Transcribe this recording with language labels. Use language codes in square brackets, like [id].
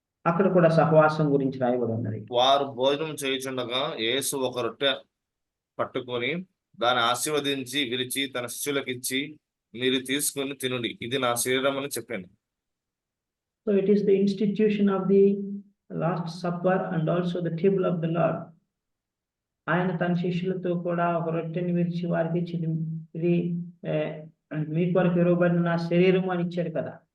[te] అక్కడ కూడా సహవాసం గురించి రాయబడి ఉన్నది. వారు భోజనం చేయుచుండగా యేసు ఒక రొట్టె పట్టుకొని దాన్ని ఆశీర్వదించి విరిచి తన శిష్యులకు ఇచ్చి, మీరు తీసుకొని తినుడి, ఇది నా శరీరం అని చెప్పాను. [en] So it is the institution of the Last Supper and also the table of the Lord. [te] ఆయన తన శిష్యులతో కూడా ఒక రొట్టెని విరిచి వారికి ఇచ్చి, ఇది మీ కొరకు ఇవ్వబడిన నా శరీరం అని ఇచ్చాడు కదా.